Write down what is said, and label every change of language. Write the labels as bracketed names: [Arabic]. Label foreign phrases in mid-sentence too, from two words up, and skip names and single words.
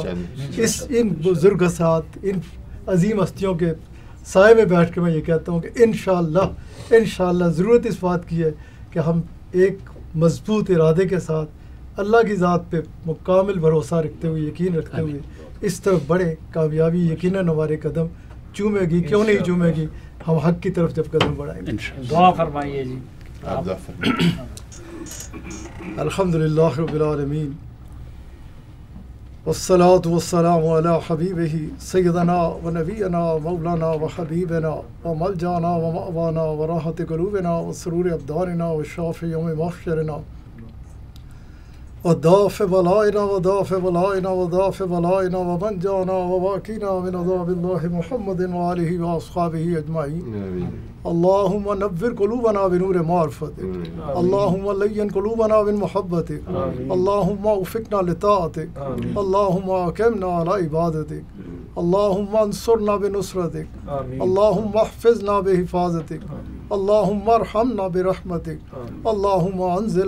[Urdu] ان بزرگ اساتذہ، ان عظیم ہستیوں کے سائے میں بیٹھ کے میں یہ کہتا ہوں کہ انشاءاللہ ضرورت اس بات کی ہے کہ ہم ایک مضبوط ارادے کے ساتھ اللہ کی ذات پہ مکمل بھروسہ رکھتے ہوئے، یقین رکھتے ہوئے اس طرف بڑے، کامیابی یقیناً ہمارے قدم چومے گی، کیوں نہیں چومے گی، ہم حق کی طرف جب قدم بڑھائیں گے۔ دعا فرمائیے جی۔ [Arabic] الحمدللہ رب العالمین، والصلاة والسلام علی حبیبہ سیدنا و نبینا مولانا و حبیبنا و ملجانا و مأوانا و راحت قلوبنا و سرور ابداننا و شافع یوم محشرنا و دافع بلائنا و دافع بلائنا و دافع بلائنا و منجانا و واقینا من عذاب اللہ محمد و آلہ و اصحابہ اجمعین۔ اللہم نور قلوبنا بنور معرفتک، اللہم لین قلوبنا من محبتک، اللہم وفقنا لطاعتک، اللہم اقمنا علی عبادتک، اللہم انصرنا بنصرتک، اللہم احفظنا بحفاظتک، اللہم ارحمنا برحمتک، اللہم انزل